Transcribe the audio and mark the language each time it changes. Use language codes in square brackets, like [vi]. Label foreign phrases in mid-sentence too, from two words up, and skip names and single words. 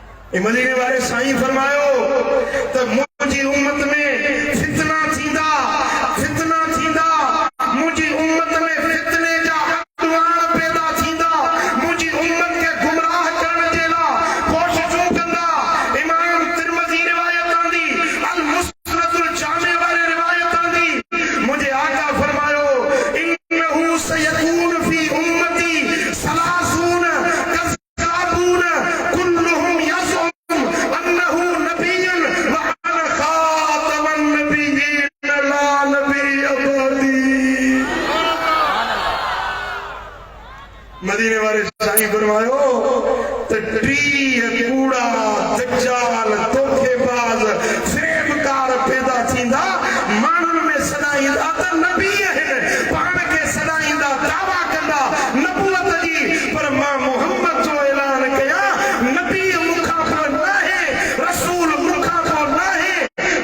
[sd] मदीने वाले साईं फरमायो तो मुझी उम्मत में फितना थींदा, फितना थींदा, मुझी उम्मत में फितने जा अडवाण पैदा थींदा, मुझी उम्मत के गुमराह करण जे ला कोशिशूं कंदा। इमाम तिरमिज़ी रिवायत आंदी, अल मुस्नदुल जामे वाले रिवायत आंदी, मुझे आका फरमायो [ar] إنه سيكون في أمتي ثلاثون كذابون كلهم يزعم أنه نبي وأنا خاتم النبيين لا نبي بعدي. [sd] मदीने वाले साईं फरमायो त टीह कूड़ा दज्जाल धोखेबाज फ़रेबकार पैदा थींदा, माण्हुनि में सॾाईंदा त नबी आहिनि, पाण खे सॾाईंदा, दावा कंदा नबूवत जी, पर मां मुहम्मद जो ऐलान कयां नबी मूंखां पोइ न आहे, रसूल मूंखां पोइ न आहे।